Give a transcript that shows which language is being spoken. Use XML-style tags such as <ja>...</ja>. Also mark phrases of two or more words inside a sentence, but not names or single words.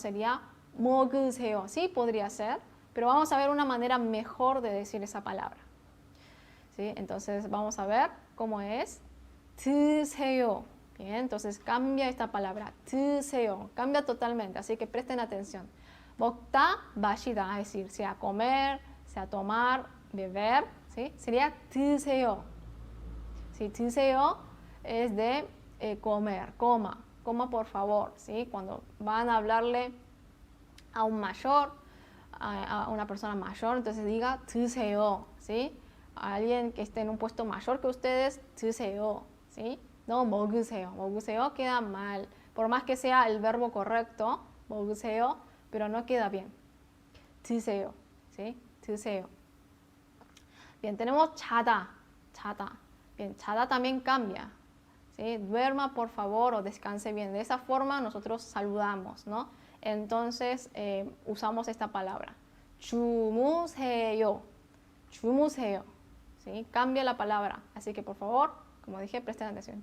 <es>Sería</es> <ko>먹으세요,</ko> <es>sí, podría ser, pero vamos a ver una manera mejor de decir esa palabra, ¿sí? Entonces vamos a ver cómo es.</es> <ko>드세요.</ko> <es>Bien, entonces cambia esta palabra,</es> <ko>드세요,</ko> <es>cambia totalmente, así que presten atención.</es> <ko>먹다, 마시다,</ko> <es>es decir, sea comer, sea tomar, beber, ¿sí? Sería</es> <ko>드세요.</ko> <es>¿Sí?</es> <ko>드세요</ko> <es>es de comer, coma, coma por favor, ¿sí? Cuando van a hablarle a un mayor, a una persona mayor, entonces diga</es> <ko>드세요,</ko> <es>¿sí? A alguien que esté en un puesto mayor que ustedes,</es> <ko>드세요,</ko> <es>¿sí? No,</es> <ko>먹으세요. 먹으세요</ko> <es>queda mal. Por más que sea el verbo correcto,</es> <ko>먹으세요,</ko> <es>pero no queda bien.</es> <ko>드세요,</ko> <es>¿sí?</es> <ko>드세요.</ko> <es>Bien, tenemos</es> <ko>자다, 자다. Bien, 자다 también cambia, ¿sí?</ko> <es>Duerma por favor o descanse bien. De esa forma nosotros saludamos, ¿no? Entonces usamos esta palabra.</es> <ko>주무세요, 주무세요,</ko> <es>¿sí? Cambia la palabra. Así que por favor, como dije, presten atención.</es>